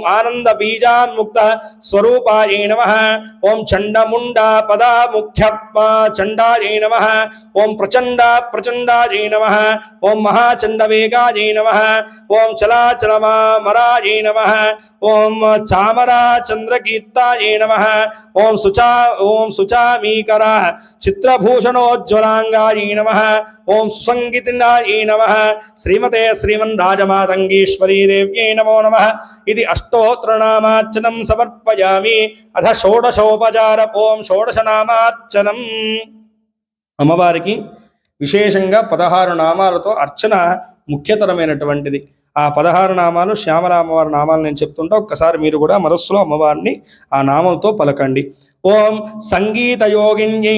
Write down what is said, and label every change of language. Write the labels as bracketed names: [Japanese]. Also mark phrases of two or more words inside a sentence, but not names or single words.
[Sanskrit] आनंदबीजान्मुक्त स्वरूपायै नमः ओम चंडमुंडा पदा मुख्य चंडायै नमः ओम प्रचंडायै नमः ओम महाचंडवेगायै नमः ओम चलाचलमामरायै नमः ओम चामरा चंद्रकीर्तायै नमः ओम सुचामीकरा चित्रभूषणोज्ज्वलांगायै नमः ओम सुसंगीतिनायै नमः श्रीमते श्रीमन्राजमातंगीश्वरी देव्यै नमो नमः इति अष्टोत्तरनामार्चनं समर्पयामि अथ [Telugu] షోడశోపచార ఓం షోడశనామార్చనం అమ్మవారికి విశేషంగా 16 నామాలతో అర్చన ముఖ్యతరమైనటువంటిది ఆ 16 నామాలు శ్యామల అమ్మవారి నామాలు నేను చెప్తుంటా ఒక్కసారి మీరు కూడా మనస్సులో అమ్మవారిని ఆ నామంతో పలకండి [Sanskrit] ఓం సంగీతయోగిన్యై